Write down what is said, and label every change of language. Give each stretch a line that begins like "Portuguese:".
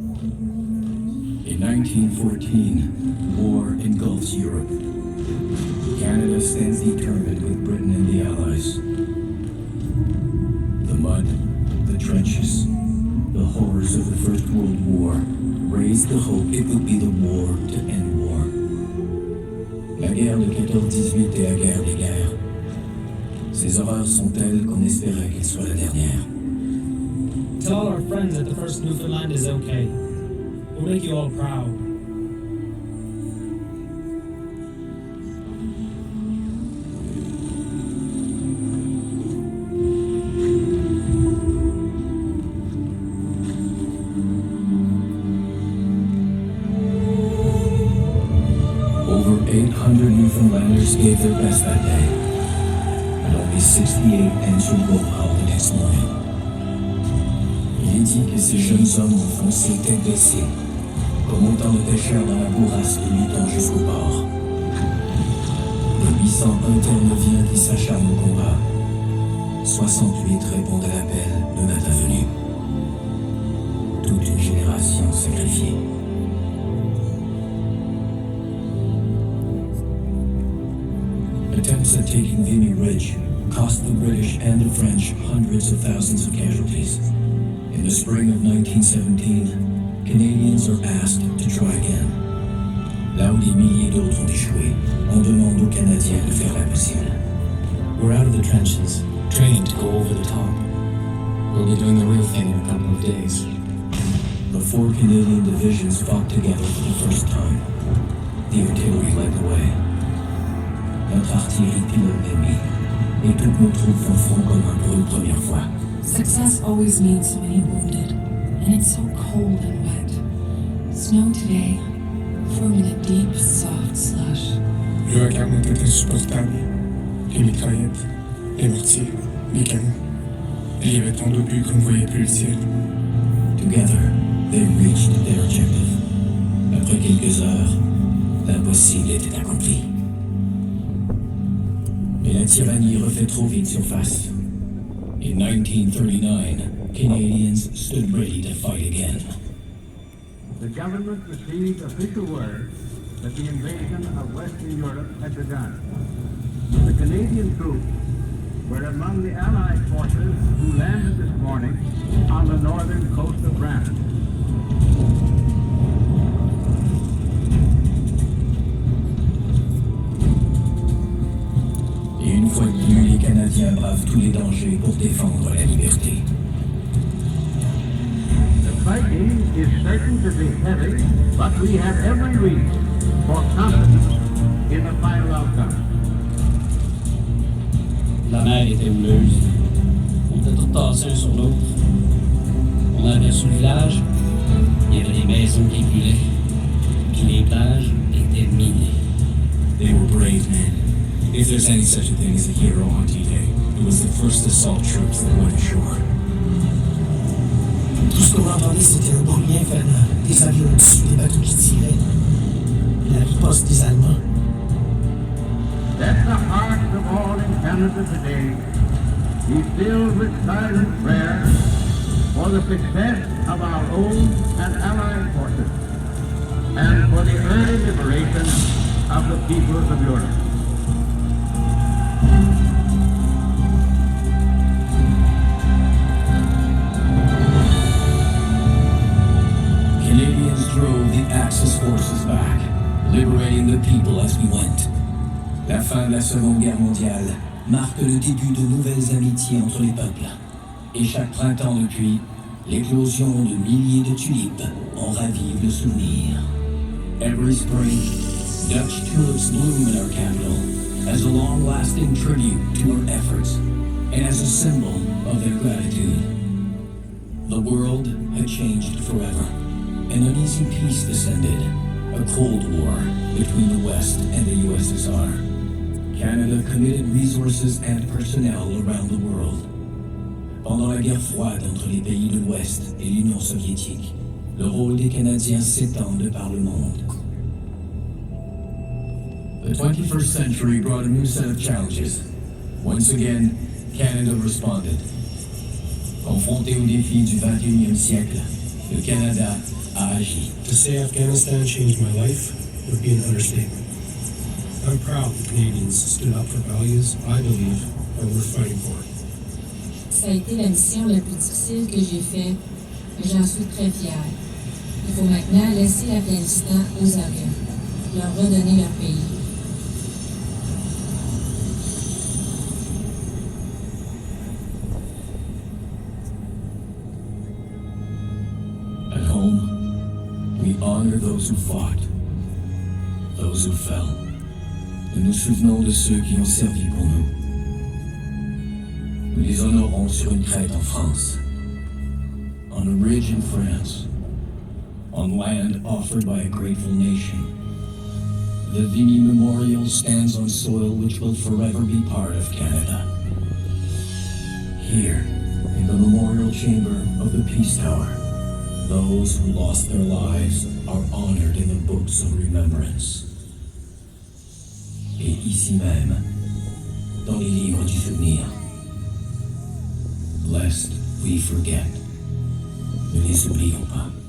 English: In 1914, war engulfs Europe. Canada stands determined with Britain and the Allies. The mud, the trenches, the horrors of the First World War raised the hope it would be the war to end war.
French: La guerre de 14-18 est la guerre des guerres. Ces horreurs sont telles qu'on espérait qu'elle soit la dernière.
English: Tell all our friends that the first Newfoundland is okay. We'll make you all proud. Over 800 Newfoundlanders gave their best that day, and only 68 answered roll call the next morning.
French: Il est dit que ces jeunes hommes ont foncé tête baissée, comme autant de pêcheurs dans la bourrasque luttant jusqu'au port. Le 801 vient qui s'acharne au combat. 68 répondent à l'appel le matin venu. Toute une génération sacrifiée.
English: Attempts at taking Vimy Ridge cost the British and the French hundreds of thousands of casualties. In the spring of 1917, Canadians are asked to try again.
French: Là où des milliers d'autres ont échoué, on demande aux Canadiens de faire l'impossible.
English: We're out of the trenches, training to go over the top. We'll be doing the real thing in a couple of days. The 4 Canadian divisions fought together for the first time. The artillery led the way.
French: Notre artillerie pilote l'ennemi, et toutes nos troupes font front commun pour une première fois.
English: Success always needs so many wounded, and it's so cold and wet. Snow today, forming a deep, soft slush.
French: Le vacarme était insupportable. Les mitraillettes, les mortiers, les canons. Il y avait tant d'obus qu'on ne voyait plus le ciel.
English: Together, they reached their objective.
French: Après quelques heures, l'impossible était accompli. Mais la tyrannie refait trop vite surface.
English: In 1939, Canadians stood ready to fight again. The government received official word that the invasion of Western Europe had begun. The Canadian troops were among the Allied forces who landed this morning on the northern coast of Brandon.
French: Et une fois de plus, les Canadiens bravent tous les dangers pour défendre la liberté.
English: The fighting is certain to be heavy, but we have every reason for confidence in the final outcome.
French: La mer était houleuse. On était tous tassés un sur l'autre. On avait sur le village, il y avait des maisons qui brûlaient. Puis les plages étaient minées.
English: They were brave men. If there's any such a thing as a hero on D-Day, it was the first assault troops that went ashore.
French: Tout ce qu'on entendait, c'était un bruit infernal. Des avions au-dessus, des bateaux qui tiraient. La riposte des Allemands.
English: Let the hearts of all in Canada today be filled with silent prayer for the success of our own and allied forces and for the early liberation of the peoples of Europe. Canadians drove the Axis forces back, liberating the people as we went.
French: La fin de la Seconde Guerre mondiale marque le début de nouvelles amitiés entre les peuples. Et chaque printemps depuis, l'éclosion de milliers de tulipes en ravive le souvenir.
English: Every spring, Dutch tulips bloom in our capital as a long-lasting tribute to our efforts and as a symbol of their gratitude. The world had changed forever. An uneasy peace descended, a Cold War between the West and the USSR. Canada committed resources and personnel around the world.
French: Pendant la guerre froide entre les pays de l'Ouest et l'Union soviétique, le rôle des Canadiens s'étend de par le monde.
English: The 21st century brought a new set of challenges. Once again, Canada responded.
French: Confronté aux défis du 21e siècle, le Canada a agi.
English: To say Afghanistan changed my life would be an understatement. I'm proud the Canadians stood up for values I believe are worth fighting for.
French: Ça a été la mission la plus difficile que j'ai faite, mais j'en suis très fière. Il faut maintenant laisser l'Afghanistan aux Afghans, leur redonner leur pays.
English: At home, we honor those who fought, those who fell,
French: et nous souvenons de ceux qui ont servi pour nous. Nous les honorons sur une crête en France,
English: on a ridge in France,
French: on land offered by a grateful nation.
English: The Vimy Memorial stands on soil which will forever be part of Canada. Here, in the memorial chamber of the Peace Tower, those who lost their lives are honored in the books of remembrance.
French: Et ici même, dans les livres du souvenir,
English: lest we forget,
French: ne les oublions pas.